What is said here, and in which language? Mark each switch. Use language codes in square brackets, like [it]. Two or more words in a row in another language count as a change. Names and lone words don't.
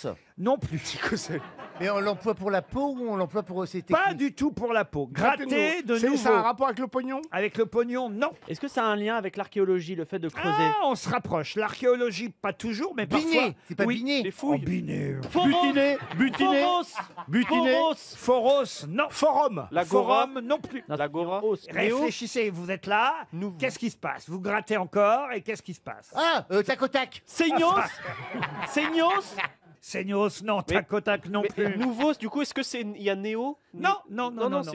[fr] Non plus. Mais on l'emploie pour la peau ou on l'emploie pour ces Pas techniques? du tout pour la peau. Gratter de nouveau. Ça a un rapport avec le pognon? Avec le pognon, non. Est-ce que ça a un lien avec l'archéologie, le fait de creuser? Ah, on se rapproche. L'archéologie, pas toujours, mais parfois... Binet. C'est pas oui. binet. Les fouilles. Oh, binet. Butiné? Butiné? Foros. Butiné? Foros. Foros, non. Forum. L'agora. Forum, non plus. L'agora. Réfléchissez, vous êtes là. Qu'est-ce qui se passe? Vous grattez encore et qu'est-ce qui se passe? Tac au tac. Seignos. Seignos. Seignos, non. Tac au tac, non Mais plus. nouveau, du coup, est-ce que c'est il y a Néo? Non, non, non, non.